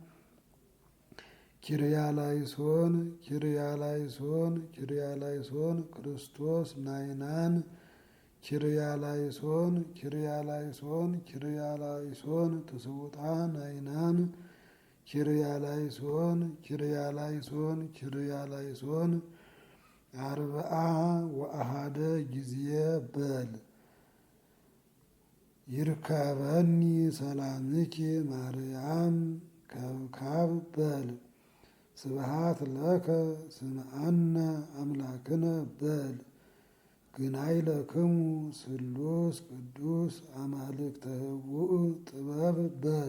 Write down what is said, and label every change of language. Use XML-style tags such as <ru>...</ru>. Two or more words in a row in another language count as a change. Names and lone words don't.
<el>Κύριε ἐλέησον Κύριε ἐλέησον Κύριε ἐλέησον ክርስቶስ ናይናን Κύριε ἐλέησον Κύριε ἐλέησον Κύριε ἐλέησον ትስውጣ ናይናን Κύριε ἐλέησον Κύριε ἐλέησον Κύριε ἐλέησον</el> <gez>አርብዓ ወአሃደ ጊዜ በል ይርከበኒ ሰላምኪ ማርያም ከብካብ በል ስብሃት ለከ ስምዐነ አምላክነ በል ግናይ ለክሙ ስሉስ ቅዱስ አማልክተ ህቡእ ጥበብ በል</gez>